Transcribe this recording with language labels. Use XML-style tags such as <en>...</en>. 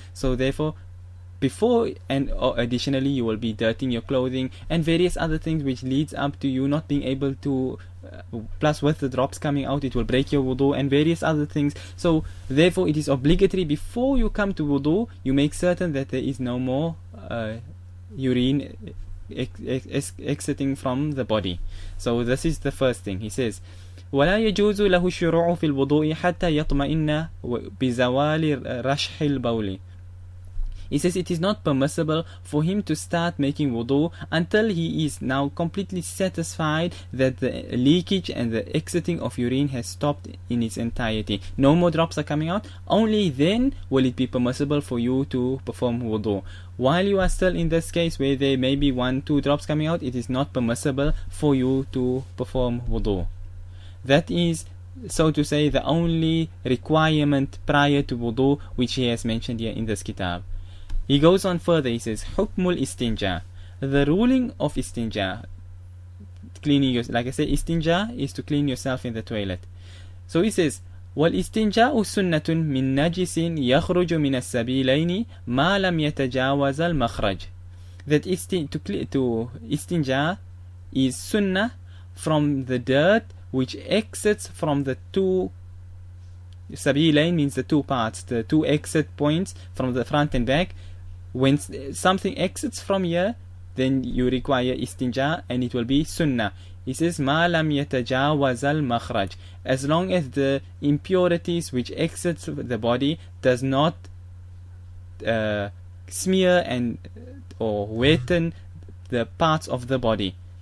<en>So therefore, before and additionally, you will be dirtying your clothing and various other things, which leads up to you not being able to plus with the drops coming out, it will break your wudu and various other things. So therefore, it is obligatory before you come to wudu, you make certain that there is no more urine exiting from the body. So this is the first thing. He says,</en> <ar>ولا يجوز له الشروع في الوضوء حتى يطمئن بزوال رشح البول.</ar> <en>He says it is not permissible for him to start making wudu until he is now completely satisfied that the leakage and the exiting of urine has stopped in its entirety. No more drops are coming out. Only then will it be permissible for you to perform wudu. While you are still in this case where there may be 1-2 drops coming out, it is not permissible for you to perform wudu. That is, so to say, the only requirement prior to wudu which he has mentioned here in this kitab. He goes on further. He says, Hukmul Istinjaa. The ruling of Istinjaa, cleaning yourself. Like I said, Istinjaa is to clean yourself in the toilet.</en> <ar>So he says, وَالْإِسْتِنْجَاءُ سُنَّةٌ مِنْ نَجِسٍ يَخْرُجُ مِنَ السَّبِيلَيْنِ مَا لَمْ يَتَجَاوَزَ الْمَخْرَجِ.</ar> <en>That to Istinjaa is sunnah from the dirt which exits from the two sabilain, means the two parts, the two exit points from the front and back. When something exits from here, then you require istinja, and it will be sunnah. He says,</en> <ar>مَا لَمْ يَتَجَاوَزَ الْمَخْرَجِ,</ar> <en>as long as the impurities which exits the body does not smear and or wetten the parts of the body.</en>